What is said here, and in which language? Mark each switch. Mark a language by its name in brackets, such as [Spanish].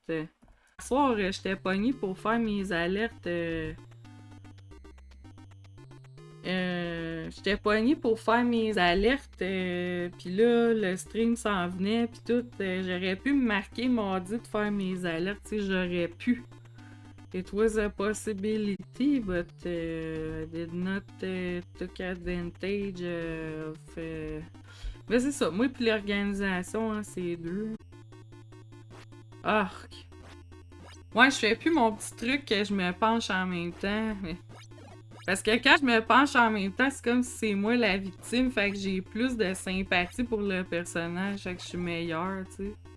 [French] Ce soir, j'étais pognée pour faire mes alertes. J'étais pognée pour faire mes alertes, puis là, le stream s'en venait, puis tout. J'aurais pu me marquer mardi de faire mes alertes, tu sais, j'aurais pu. [English] It was a possibility, but I did not took advantage of... [French] Mais c'est ça, moi puis l'organisation, hein, c'est deux. Arc. Ouais, je fais plus mon petit truc que je me penche en même temps. Parce que quand je me penche en même temps, c'est comme si c'est moi la victime, fait que j'ai plus de sympathie pour le personnage, fait que je suis meilleure, tu sais.